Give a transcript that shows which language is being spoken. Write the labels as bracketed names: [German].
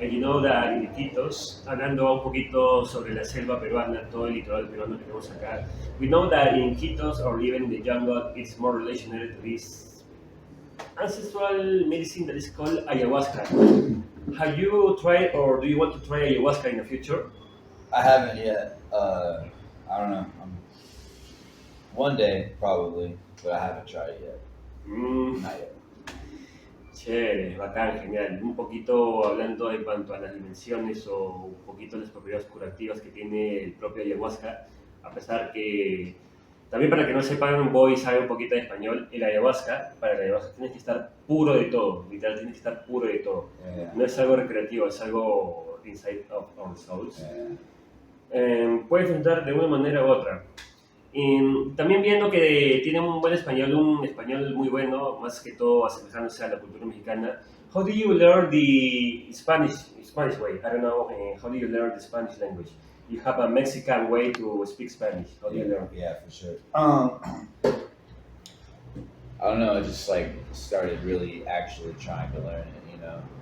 [English] And you know that in Iquitos, [Spanish] hablando un poquito sobre la selva peruana, todo el litoral peruano que tenemos acá, [English] we know that in Iquitos or even in the jungle, it's more related to this ancestral medicine that is called ayahuasca. Have you tried or do you want to try ayahuasca in the future? I haven't yet. I don't know. One day probably, but I haven't tried it yet. Not yet. [Spanish] Chévere, bacán, genial. Un poquito hablando en cuanto a las dimensiones o un poquito las propiedades curativas que tiene el propio ayahuasca, a pesar que, también para que no sepan, Boy sabe un poquito de español, para el ayahuasca tienes que estar puro de todo, literal, tienes que estar puro de todo. [English] Yeah. [Spanish] No es algo recreativo, es algo [English] inside of our souls. [Spanish] Puedes entrar de una manera u otra. También viendo que tiene un buen español, un español muy bueno, más que todo asemejándose a la cultura mexicana. [English] How do you learn the Spanish way? I don't know, how do you learn the Spanish language? You have a Mexican way to speak Spanish. How do you learn? Yeah, for sure. I don't know, I just like started really actually trying to learn it, you know.